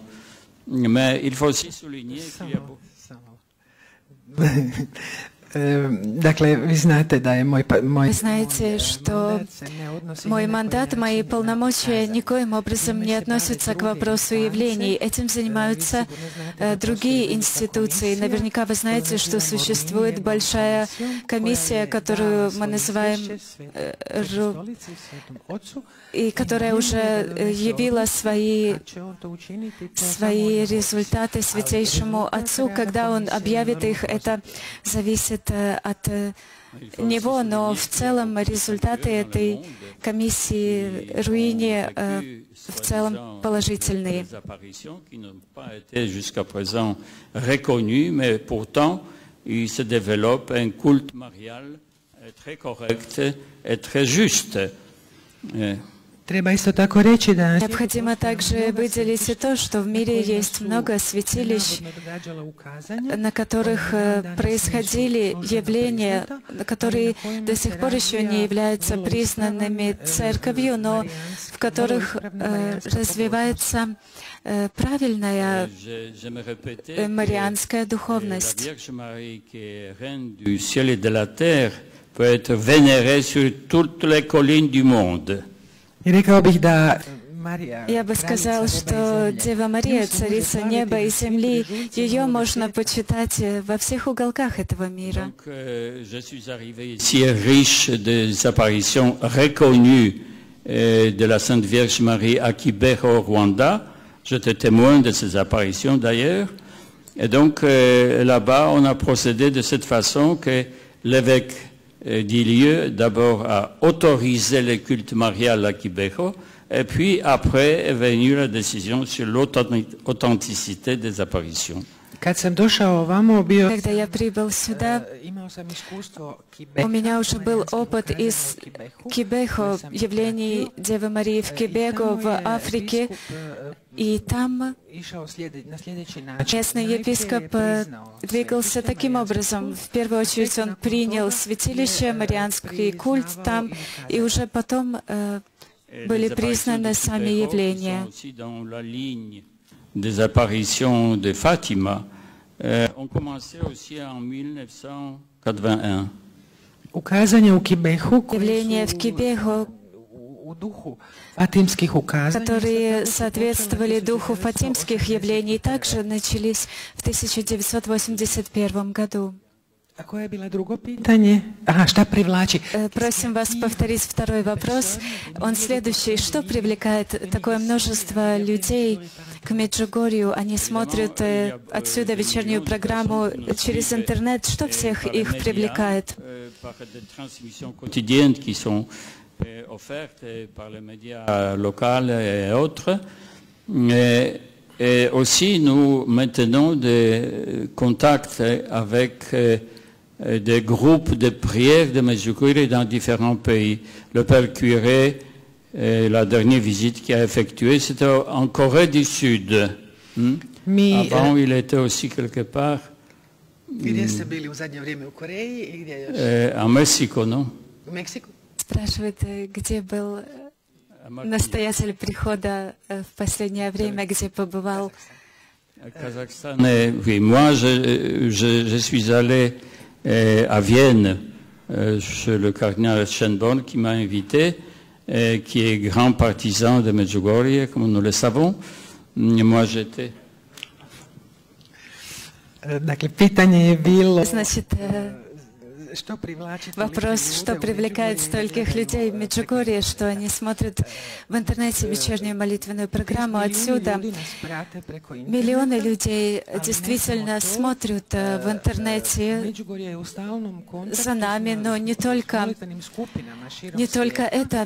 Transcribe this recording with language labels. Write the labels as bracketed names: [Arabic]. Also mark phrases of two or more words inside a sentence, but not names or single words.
[French] Mais il faut aussi souligner qu'il y a beaucoup... [Russian] Вы знаете, что мой мандат, мои полномочия никоим образом не относятся к вопросу явлений. Этим занимаются другие институции. Наверняка вы знаете, что существует большая комиссия, которую мы называем и которая уже явила свои результаты Святейшему Отцу. Когда Он объявит их, это зависит от Него, но в целом результаты этой комиссии Руини в целом положительные. [French] Jusqu'à présent reconnu, mais pourtant il se développe un culte marial très correct et très juste. [Russian] Необходимо также выделить и то, что в мире есть много святилищ, на которых происходили явления, которые до сих пор еще не являются признанными церковью, но в которых развивается правильная марианская духовность. [French] Peut être vénérée sur toutes les collines du monde. [Russian] Я бы сказал, что Дева Мария, Царица неба и земли, ее можно почитать во всех уголках этого мира. [French] Je suis arrivé ici riche des apparitions reconnues de la Sainte Vierge Marie à Kibeho, au Rwanda. J'étais témoin de ces apparitions d'ailleurs. Et donc là-bas, on a procédé de cette façon que l'évêque dit lieu d'abord à autoriser le culte marial à Kibeho, et puis après est venue la décision sur l'authenticité des apparitions. [Russian] Когда я прибыл сюда, у меня уже был опыт из Кибехо, явлений Девы Марии в Кибего, в Африке, и там местный епископ двигался таким образом. В первую очередь он принял святилище, марианский культ там, и уже потом были признаны сами явления. [French] Des apparitions de Fatima ont commencé aussi en 1981. [Russian] Явления в Кибехо, которые соответствовали духу фатимских явлений, также начались в 1981 году. Просим вас повторить второй вопрос. Он следующий. Что привлекает такое множество людей к Меджугорью? Они смотрят отсюда вечернюю программу через интернет. Что всех их привлекает? [French] Et aussi, nous maintenons des contacts avec des groupes de prière de Medjugorje dans différents pays. Le Père Curé, la dernière visite qu'il a effectuée, c'était en Corée du Sud. Avant, il était aussi quelque part en Mexique, non? [Russian] Спрашивает, где был настоятель прихода в последнее время, где побывал. [French] Kazakhstan, oui. Moi, je suis allé à Vienne chez le cardinal Schönborn qui m'a invité, qui est grand partisan de Medjugorje, comme nous le savons. Moi, j'étais... [Russian] Значит, вопрос, что привлекает стольких людей в Меджугорье, что они смотрят в интернете вечернюю молитвенную программу отсюда. Миллионы людей действительно смотрят в интернете за нами, но не только это.